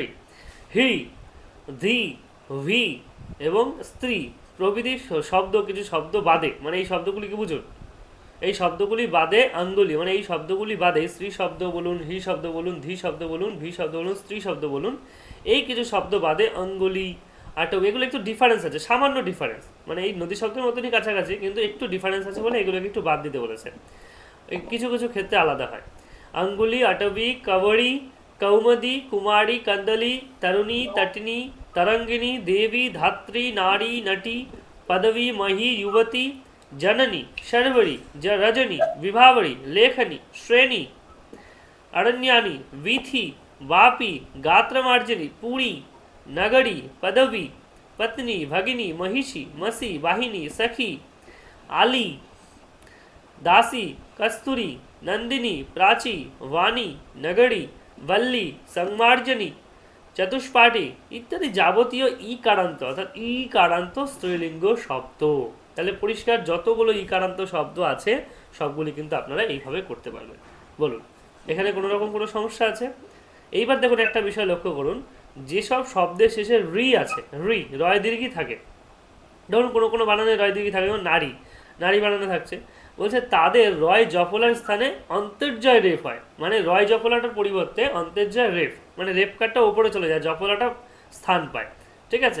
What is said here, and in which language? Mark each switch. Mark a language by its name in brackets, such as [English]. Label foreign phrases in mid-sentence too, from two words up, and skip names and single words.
[Bangla] হি, ধি, ভি এবং স্ত্রী প্রভৃতি শব্দ, কিছু শব্দ বাদে, মানে এই শব্দগুলি কি বুঝুন, এই শব্দগুলি বাদে আঙ্গুলি, মানে এই শব্দগুলি বাদে স্ত্রী শব্দ বলুন, হি শব্দ বলুন, ধি শব্দ বলুন, ভি শব্দ বলুন, স্ত্রী শব্দ বলুন, এই কিছু শব্দ বাদে অঙ্গুলি আটক, এগুলো একটু ডিফারেন্স আছে, সামান্য ডিফারেন্স, মানে এই নদী শব্দের মতনই কাছাকাছি, কিন্তু একটু ডিফারেন্স আছে বলে এগুলোকে একটু বাদ দিতে বলেছে, কিছু কিছু ক্ষেত্রে আলাদা হয়। আঙ্গুলি, আটবি, কাবড়ি, কৌমদি, কুমারী, কন্দলি, তরুণী, তটিনী, তরঙ্গিণী, দেবী, ধাত্রী, নারী, নটী, পদবী, মহী, যুবতী, জননী, শর্বরী, রজনী, বিভাবরী, লেখনী, শ্রেণী, অরণ্যানী, বীথী, বাপী, গাত্রমার্জনী, পুরী, নগরী, পদবী, পত্নী, ভগিনী, মহিষী, মসী, বাহিনী, সখী, আলী, দাসী, কস্তুরী, নন্দিনী, প্রাচী, বাণী, নগরী, বল্লী, সম্মার্জনী, চতুষ্পাঠী ইত্যাদি যাবতীয় ইকারান্ত, অর্থাৎ ইকারান্ত স্ত্রীলিঙ্গ শব্দ। তাহলে পরিষ্কার, যতগুলো ইকারান্ত শব্দ আছে সবগুলি কিন্তু আপনারা এইভাবে করতে পারবেন। বলুন, এখানে কোনো রকম কোনো সমস্যা আছে? এইবার দেখুন একটা বিষয় লক্ষ্য করুন, যেসব শব্দের শেষে রি আছে, রি রয় দীর্ঘই থাকে, ধরুন কোনো কোনো বানানে রয় দীর্ঘই থাকে, যেমন নারী, নারী বানানে থাকছে, বলছে তাদের রয় জফলার স্থানে অন্তর্জয় রেফ হয়, মানে রয় জফলাটার পরিবর্তে অন্তর্জয় রেফ, মানে রেফ কাটটা উপরে চলে যায়, জফলাটা স্থান পায়, ঠিক আছে।